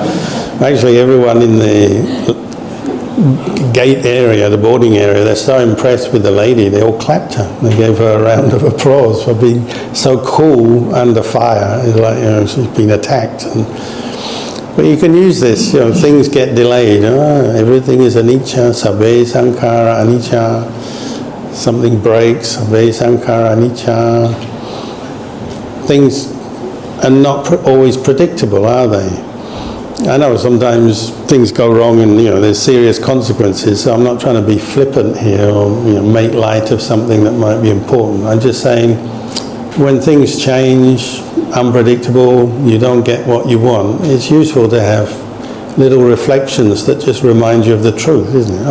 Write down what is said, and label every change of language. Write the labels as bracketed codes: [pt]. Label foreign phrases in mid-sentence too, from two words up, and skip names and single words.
[en] Actually, everyone in the gate area, the boarding area, they're so impressed with the lady, they all clapped her. They gave her a round of applause for being so cool under fire. It's like, she's been attacked. But you can use this, things get delayed. Everything is anicca, [pi] sabbe sankhara anicca. [en] Something breaks, [pi] sabbe sankhara anicca. [en] Things are not always predictable, are they? I know sometimes things go wrong and there's serious consequences, so I'm not trying to be flippant here or make light of something that might be important. I'm just saying when things change, unpredictable, you don't get what you want, it's useful to have little reflections that just remind you of the truth, isn't it?